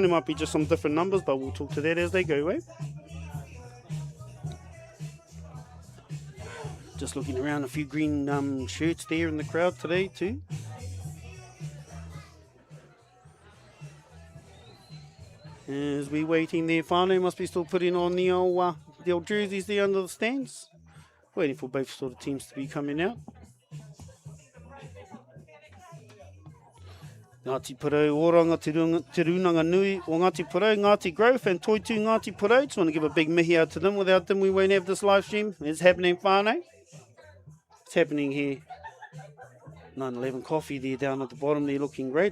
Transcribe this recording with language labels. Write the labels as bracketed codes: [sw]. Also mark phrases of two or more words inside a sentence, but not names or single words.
[en] It might be just some different numbers, but we'll talk to that as they go, eh? Just looking around, a few green shirts there in the crowd today too. As we waiting there, whānau must be still putting on the old jerseys there under the stands. Waiting for both sort of teams to be coming out. Ngāti Porou, Oranga, Te Runanga Nui, o Ngāti Porou, Ngāti Growth, and Toitu Ngāti Porou. Just want to give a big mihi out to them. Without them, we won't have this live stream. It's happening, whānau. It's happening here. 911 Coffee there down at the bottom. They're looking great.